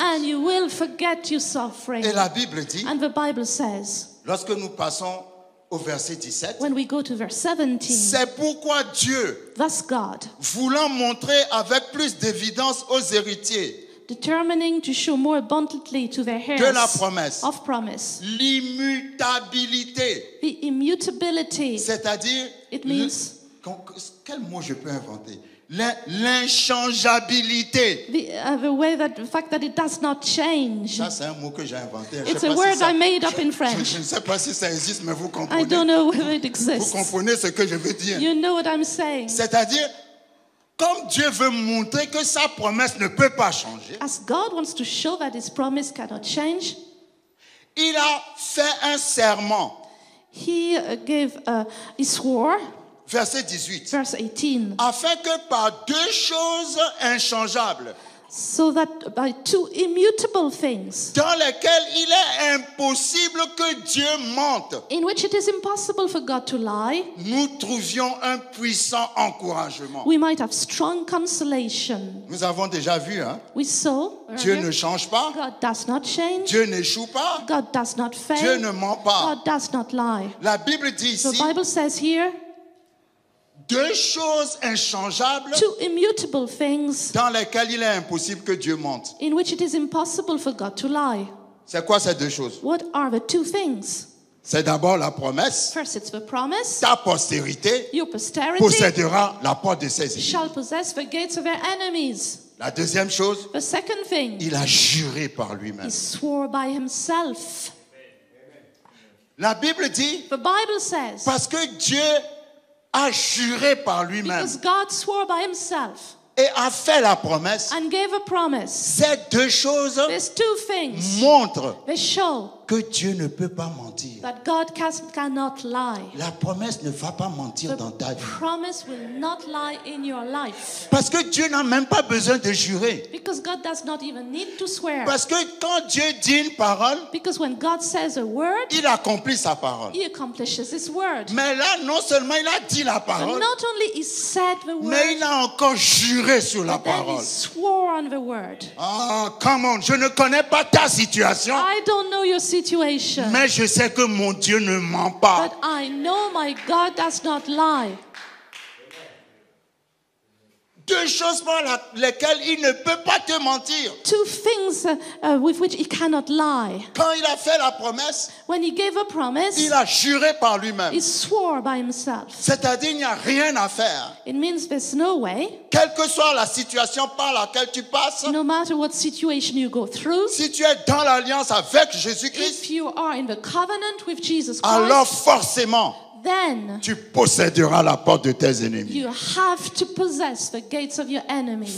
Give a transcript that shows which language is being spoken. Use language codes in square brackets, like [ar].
[en] And you will forget your suffering. [fr] Et la Bible dit, [en] And the Bible says, [fr] lorsque nous passons au verset 17, [en] when we go to verse 17, [fr] c'est pourquoi Dieu, [en] thus God, [fr] voulant montrer avec plus d'évidence aux héritiers [en] determining to show more abundantly to their [fr] de la [en] heirs [fr] promesse [en] of promise, [fr] l'immutabilité, [en] the immutability, [fr] c'est-à-dire, [en] it means [fr] quel mot je peux inventer? L'inchangeabilité. [en] the way that the fact that it does not change. [fr] Ça, c'est un mot que j'ai inventé. Je [en] It's [fr] sais [en] a [fr] pas [en] word [fr] si ça- [en] I made up in French. [fr] ne sais pas si ça existe, mais vous [en] I [fr] comprenez. [en] don't know whether it [fr] Vous [en] exists. [fr] comprenez ce que je veux dire. [en] You know what I'm saying. [fr] C'est-à-dire, comme Dieu veut montrer que sa promesse ne peut pas changer, [en] As God wants to show that his promise cannot change, [fr] il a fait un serment. [en] he he swore, [fr] Verset 18. [en] verse 18, [fr] Afin que par deux choses inchangeables, [en] so that by two immutable things, [fr] dans lesquelles il est impossible que Dieu mente, [en] in which it is impossible for God to lie, [fr] nous trouvions un puissant encouragement. [en] we might have strong consolation. [fr] Nous avons déjà vu, hein? [en] We saw [fr] Dieu [en] earlier, [fr] ne change pas, [en] God does not change, [fr] Dieu n'échoue pas, [en] God does not [fr] Dieu [en] fail, [fr] ne ment pas. [en] God does not lie. [fr] La Bible dit [en] The [fr] ici, [en] Bible says here, [fr] deux choses inchangeables [en] two immutable things [fr] dans lesquelles il est impossible que Dieu mente. [en] in which it is impossible for God to lie. [fr] C'est quoi ces deux choses? [en] What are the two things? [fr] C'est d'abord la promesse, [en] First, it's the promise. [fr] ta postérité [en] Your posterity [fr] possédera la porte de ses ennemis. [en] shall possess the gates of their enemies. [fr] La deuxième chose, [en] The second thing, [fr] il a juré par lui-même. [en] he swore by himself. [fr] La Bible dit, [en] The Bible says, [fr] parce que Dieu a juré par lui-même, [en] because God swore by himself, [fr] et a fait la promesse, [en] and gave a promise, [fr] ces deux choses [en] these two things, [fr] montrent [en] they show [fr] que Dieu ne peut pas mentir. [en] that God cannot lie. [fr] La promesse ne va pas mentir dans ta vie. [en] Promise will not lie in your life. [fr] Parce que Dieu n'a même pas besoin de jurer. [en] Because God does not even need to swear. [fr] Parce que quand Dieu dit une parole, [en] Because when God says a word, [fr] il accomplit sa parole. [en] He accomplishes His word. [fr] Mais là, non seulement il a dit la [en] But [fr] parole, [en] not only He said the word, [fr] il a encore juré sur la [en] but then He [fr] parole. [en] swore on the word. [fr] Ah, [en] come on, [fr] je ne connais pas ta situation, [en] I don't know your situation, [fr] mais je sais que mon Dieu ne ment pas. [en] but I know my God does not lie. [fr] Deux choses par lesquelles il ne peut pas te mentir. [en] Two things with which He cannot lie. [fr] Quand il a fait la promesse, [en] When He gave a promise, [fr] il a juré par lui-même. [en] He swore by Himself. [fr] C'est-à-dire, il n'y a rien à faire. [en] It means there's no way, [fr] Quelle que soit la situation par laquelle tu passes, [en] no matter what situation you go through, [fr] si tu es dans l'alliance avec Jésus-Christ, [en] if you are in the covenant with Jesus [fr] alors [en] Christ, [fr] forcément, [en] then [fr] tu posséderas la porte de tes ennemis. [en] you have to possess the gates of your enemies.